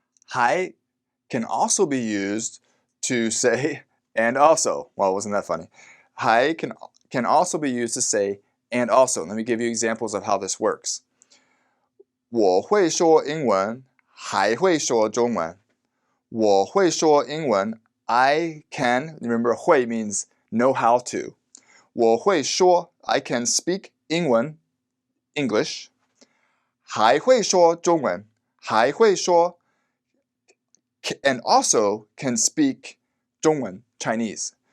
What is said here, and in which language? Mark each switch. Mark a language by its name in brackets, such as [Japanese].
[English] Hai can also be used to say and also. Well, wasn't that funny? Hai can also be used to say and also. Let me give you examples of how this works. [Chinese] 我会说英文，还会说中文。我会说英文 [English] I can, remember 会 means know how to. 我会说 I can speak 英文 English. [Chinese] 还会说中文还会说 [English] and also can speak [Chinese] 中文 Chinese.